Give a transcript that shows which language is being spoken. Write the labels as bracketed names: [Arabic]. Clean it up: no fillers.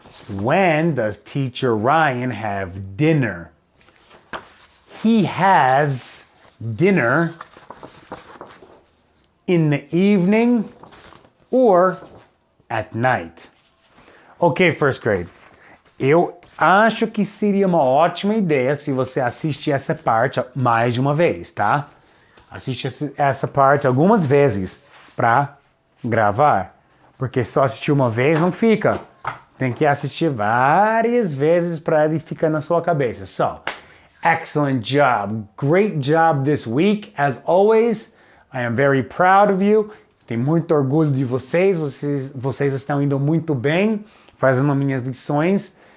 [English] When does Teacher Ryan have dinner? He has dinner in the evening or at night. Ok, first grade. [Portuguese] Eu acho que seria uma ótima ideia se você assistir essa parte mais de uma vez, tá? Assiste essa parte algumas vezes para gravar. Porque só assistir uma vez não fica. Tem que assistir várias vezes para ele ficar na sua cabeça. [English] So, excellent job. Great job this week. As always, I am very proud of you. [Portuguese] Tenho muito orgulho de vocês. Vocês estão indo muito bem fazendo minhas lições.